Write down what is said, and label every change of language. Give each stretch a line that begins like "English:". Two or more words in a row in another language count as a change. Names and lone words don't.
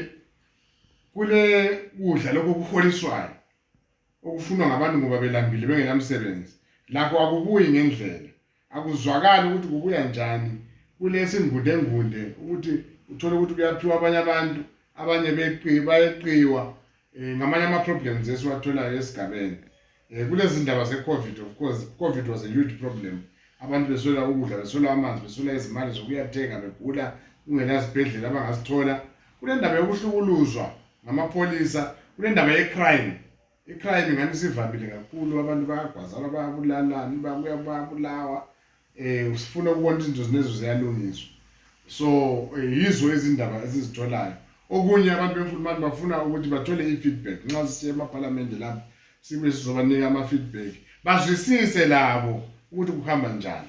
North Ndebele: kule kudla lokho kuholiswayo okufunwa ngabantu ngoba belambile bengenamsebenzi lakho akubuyi ngendlela akuzwakali ukuthi kubuya njani kulesi ngunde ukuthi uthole ukuthi kuyaphiwa abanye abantu abanye bayeqiwa ngamanye ama-problems esiwatholayo esigabeni kulezi ndaba ze-COVID.
English: Of course, COVID was a huge problem.
North Ndebele: Abantu besola ukudla, besola amanzi, besola izimali zokuyathenga, begula kungenazibhedlela abangazithola. Kule ndaba yokuhlukuluzwa ngamapholisa, kule ndaba ye-crime. I-crime ngani sivamile kakhulu, abantu bayagwazana, bayabulalana, bayabulawa. Sifuna ukubona izinto zinezo ziyalungiswa. So yizo izindaba esizitholayo. Okunye abantu bemfulumani bafuna ukuthi bathole i-feedback nxa sisiya emaparlamente lapho sibe sizobanika ama-feedback bazwisise labo ukuthi kuhamba njani.